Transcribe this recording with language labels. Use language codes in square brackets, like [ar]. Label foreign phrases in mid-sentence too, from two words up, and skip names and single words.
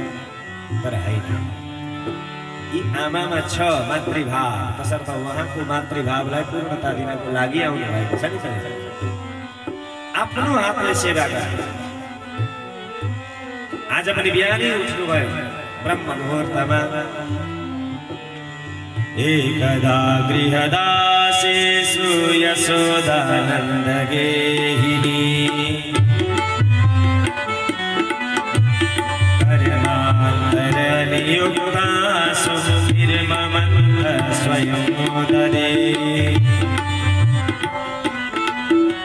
[ne] तर होइन यी आमामा छ मातृभाव तसर्थ उहाँको मातृभावलाई पूर्णता दिनको लागि आउनु भएको छ नि। आफ्नो हातले सेवा गर्ने आज पनि बिहानै उठ्नुभयो ब्रह्म मुहूर्तमा। [sa] एकदा गृहदासेषु यशोदानन्दगेहिनी कर्मान्तरनियुक्तासु निर्ममन्त स्वयं उदरे।